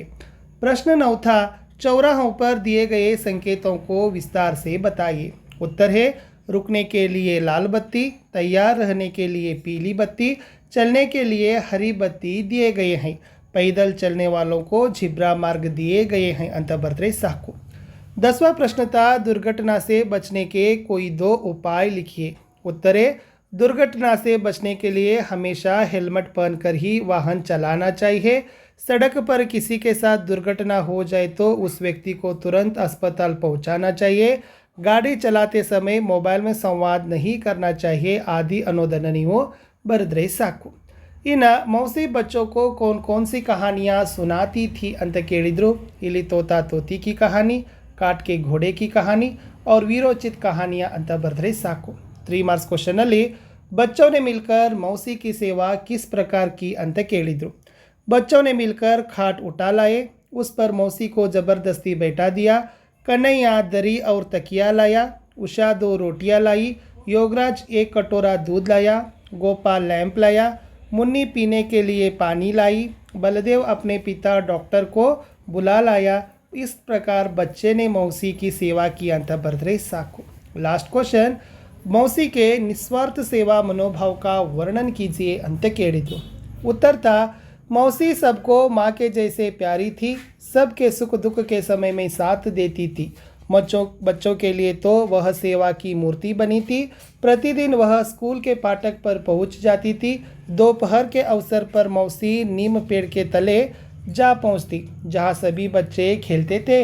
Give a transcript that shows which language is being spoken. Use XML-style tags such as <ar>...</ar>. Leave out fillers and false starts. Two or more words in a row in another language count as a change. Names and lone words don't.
<hi>प्रश्न 9 था चौराहों पर दिए गए संकेतों को विस्तार से बताइए. उत्तर है रुकने के लिए लाल बत्ती, तैयार रहने के लिए पीली बत्ती, चलने के लिए हरी बत्ती दिए गए हैं, पैदल चलने वालों को झिब्रा मार्ग दिए गए हैं</hi> <kn>ಅಂತ ಬರ್ದ್ರೆ ಸಾಕು.</kn> <hi>10वां प्रश्न था दुर्घटना से बचने के कोई 2 उपाय लिखिए. उत्तर है दुर्घटना से बचने के लिए हमेशा हेलमेट पहनकर ही वाहन चलाना चाहिए. सड़क पर किसी के साथ दुर्घटना हो जाए तो उस व्यक्ति को तुरंत अस्पताल पहुंचाना चाहिए. गाड़ी चलाते समय मोबाइल में संवाद नहीं करना चाहिए. आदि अनुदान</hi> <kn>ನೀವು ಬರೆದ್ರೆ ಸಾಕು. ಇನ್ನು</kn> <hi>मौसी बच्चों को कौन कौन सी कहानियाँ सुनाती थी</hi> <kn>ಅಂತ ಕೇಳಿದ್ರು.</kn> <hi>ಇಲ್ಲಿ तोता तोती की कहानी, काट के घोड़े की कहानी और वीरोचित कहानियाँ</hi> <kn>ಅಂತ ಬರೆದ್ರೆ ಸಾಕು.</kn> <hi>3</hi> <en>marks question</en> <hi>ಅಲ್ಲಿ बच्चों ने मिलकर मौसी की सेवा किस प्रकार की</hi> <kn>ಅಂತ ಕೇಳಿದ್ರು.</kn> <hi>बच्चों ने मिलकर खाट उठा लाए, उस पर मौसी को ज़बरदस्ती बैठा दिया. कन्हैया दरी और तकिया लाया, उषा 2 रोटियां लाई, योगराज 1 कटोरा दूध लाया, गोपाल लैंप लाया, मुन्नी पीने के लिए पानी लाई, बलदेव अपने पिता डॉक्टर को बुला लाया. इस प्रकार बच्चे ने मौसी की सेवा की</hi> <kn>ಅಂತ ಬರೆದ್ರೆ ಸಾಕು.</kn> <en>last question</en> <hi>मौसी के निस्वार्थ सेवा मनोभाव का वर्णन कीजिए</hi> <kn>ಅಂತ ಕೇಳಿದ್ರು.</kn> <hi>उत्तर था मौसी सबको माँ के जैसे प्यारी थी, सबके सुख दुख के समय में साथ देती थी. बच्चों के लिए तो वह सेवा की मूर्ति बनी थी। प्रतिदिन वह स्कूल के फाटक पर पहुंच जाती थी। दोपहर के अवसर पर मौसी नीम पेड़ के तले जा पहुंचती, जहां सभी बच्चे खेलते थे।</hi>